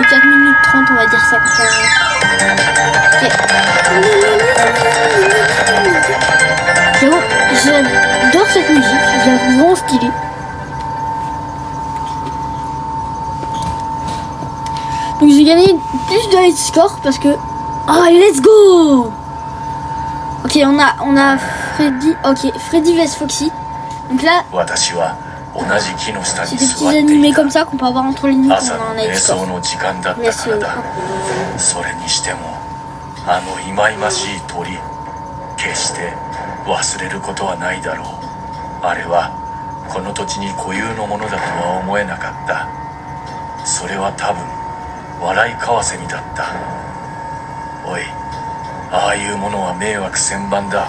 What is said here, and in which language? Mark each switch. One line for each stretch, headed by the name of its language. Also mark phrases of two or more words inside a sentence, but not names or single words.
French: 4 minutes 30, on va dire ça. Okay. J'adore cette musique, je la trouve vraiment stylée. Donc j'ai gagné plus de
English: high score
French: parce que... Oh,
English: let's go!
French: Ok, on a Freddy... Ok, Freddy vs Foxy. Donc là, c'est des petits animés comme ça qu'on peut avoir entre les nuits quand on a un
English: high score.
French: Mais
Japanese: 忘れることはないだろう。あれはこの土地に固有のものだとは思えなかった。それは多分笑いカワセミだった。おい、ああいうものは迷惑千万だ。